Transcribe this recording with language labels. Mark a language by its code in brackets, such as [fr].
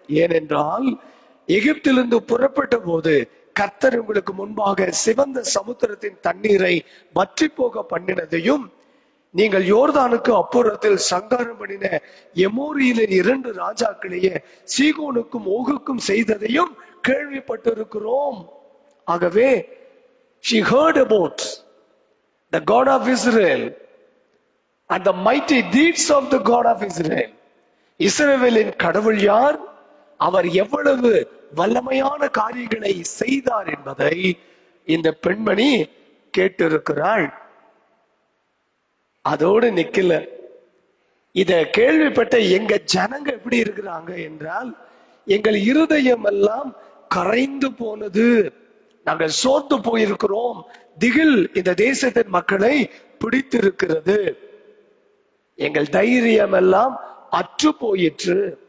[ta] ஏனென்றால் எகிப்திலிருந்து புறப்பட்ட போது கர்த்தர் உங்களுக்கு முன்பாக சிவந்த சமுத்திரத்தின் தண்ணீரை வற்றி போக பண்ணினதையும், நீங்கள் யோர்தானுக்கு அப்புறத்தில் சங்காரம் பண்ணின எமோரியிலின் 2 ராஜாக்களையே சீகோனுக்கும் ஓகுக்கும் செய்ததையும் கேள்விப்பட்டிருக்கிறோம். ஆகவே [en] she heard about the God of Israel and the mighty deeds of the God of Israel. [ta] இஸ்ரவேலின் கடவுள் யார், அவர் எவ்வளவு வல்லமையான காரியங்களை செய்தார் என்பதை இந்த பெண்மணி கேட்டிருக்கிறாள். அதோடு நிக்கல. இத கேள்விப்பட்ட எங்க ஜனங்க எப்படி இருக்கிறாங்க என்றால், எங்கள் இருதயம் எல்லாம் கரைந்து போனது, நாங்கள் சோர்ந்து போயிருக்கிறோம், திகில் இந்த தேசத்தின் மக்களை பிடித்திருக்கிறது, எங்கள் தைரியம் எல்லாம் அற்று போயிற்று.